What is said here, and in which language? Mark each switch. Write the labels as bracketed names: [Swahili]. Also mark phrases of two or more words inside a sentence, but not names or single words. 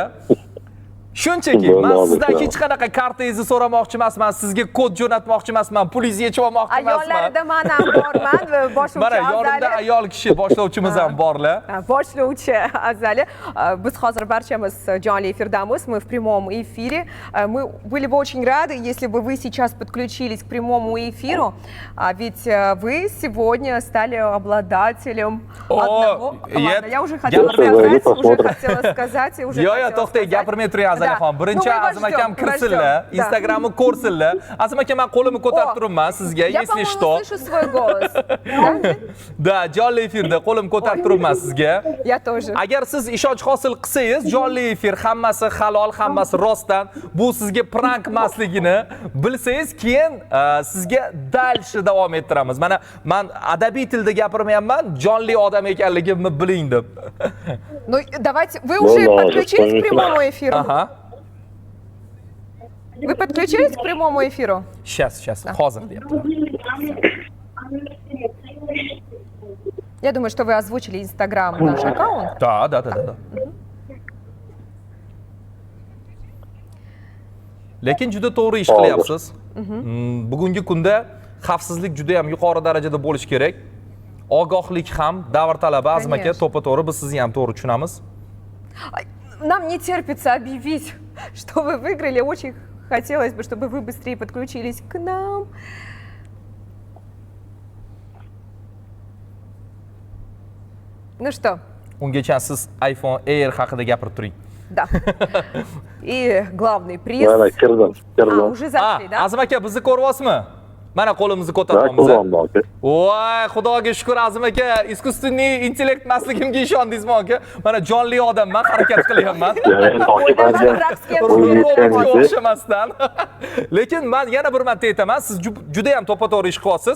[Uzbek] Shunchaki, men sizdan hech qanaqa kartangizni so'ramoqchi emasman, sizga kod jo'natmoqchi emasman, pulingizni yechib olmoqchi emasman. Ayollarida men ham borman va boshlovchi Mana yonimda ayol kishi boshlovchimiz ham borlar. Boshlovchi Azali. Biz hozir barchamiz jonli efirdamiz, [Russian] мы в прямом эфире. Мы были бы очень рады, если бы вы сейчас подключились к прямому эфиру, ведь вы сегодня стали обладателем одного... Ладно, я уже хотела сказать, и уже [Uzbek] Yo'q, to'xtang, gapirmay turing Azali. Birinchi Azim akam kirsinlar, Instagramni ko'rsinlar. Azim aka, men qo'limni ko'tarib turibman sizga, [Russian] если что. Я, по-моему, слышу свой голос. [Uzbek] Da, jonli efirda qo'limni ko'tarib turibman sizga. [Russian] Я тоже. [Uzbek] Agar siz ishonch hosil qilsangiz, jonli efir hammasi halol, hammasi rostdan, bu sizga prank emasligini bilsangiz, keyin sizga dalshi davom ettiramiz. Mana men adabiy tilda gapirmayapman, jonli odam ekanligimni biling deb. [Russian] Ну, давайте, вы уже подключились к прямому эфиру? Ага. Вы подключились к прямому эфиру? Сейчас, [Uzbek] hozir deyaptilar. [Russian] Я думаю, что вы озвучили Instagram наш аккаунт. Да. [Uzbek] Lekin juda to'g'ri ish qilyapsiz. Bugungi kunda xavfsizlik juda ham yuqori darajada bo'lishi kerak. Ogohlik ham davr talabi, Azim aka, to'g'ri, biz sizni ham to'g'ri tushunamiz. [Russian] Нам не терпится объявить, что вы выиграли. Очень хотелось бы, чтобы вы быстрее подключились к нам. Ну что? [Uzbek] Ungacha siz iPhone Air haqida gapirib turing. [Russian] Да. И главный приз. [Uzbek] Mana kirdim. [Russian] Уже зашли, да? [Uzbek] Azim aka, bizni ko'ryapsizmi? Mana qo'limizni ko'taramiz. Voy, Xudoga shukr Azim aka, [Russian] искусственный интеллект [Uzbek] emasligimga ishondingizmi aka? Mana jonli odamman, harakat qilyapman. O'xshamasdan. Lekin men yana bir marta aytaman, siz juda ham to'ppa-to'g'ri ish qilyapsiz.